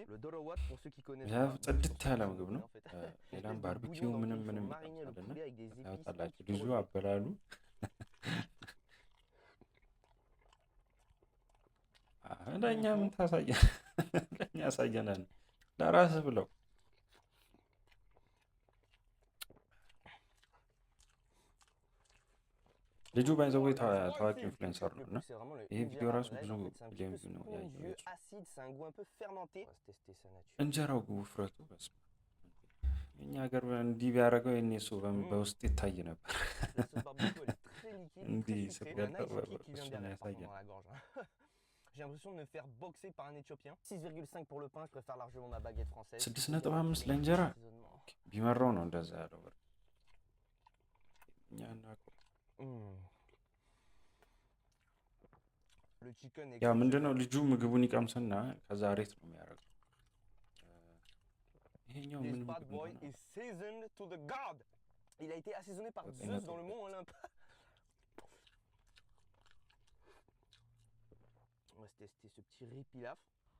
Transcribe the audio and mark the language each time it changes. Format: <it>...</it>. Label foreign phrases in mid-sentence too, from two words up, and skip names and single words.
<am>ጽድት ያለ ምግብ ነው። ሌላም ባርቢኪው ምንም ምንም ይቀምሳልና ያወጣላችሁ ልጁ አበላሉ ለእኛ ምን ታሳየ ለእኛ ያሳየናል ለራስህ ብለው ልጁ ባይዘው ታዋቂ ኢንፍሉዌንሰር ነው እና ይሄ ቪዲዮ ራሱ ብዙ ሚሊዮን ቪው ነው ያየው። እንጀራው ውፍረቱ በስመ አብ የእኛ ሀገር እንዲህ ቢያደርገው የኔ እሱ በውስጥ ይታይ ነበር። እንዲህ ስትገልጠው እሱን ያሳያል።</am> <fr>J'ai l'impression de me faire boxer par un Éthiopien. 6,5 pour le pain, je préfère largement ma baguette française.</fr> <am>6.5 ለእንጀራ ቢመራው ነው እንደዛ ያለው። ያ ምንድነው ልጁ ምግቡን ይቀምስና ከዛ ሬት ነው የሚያደርገው። ይሄኛው ምን ምግብ ነው?</am> <fr>Il a été assaisonné par Zeus dans le mont Olympe. On va tester ce petit riz pilaf.</fr>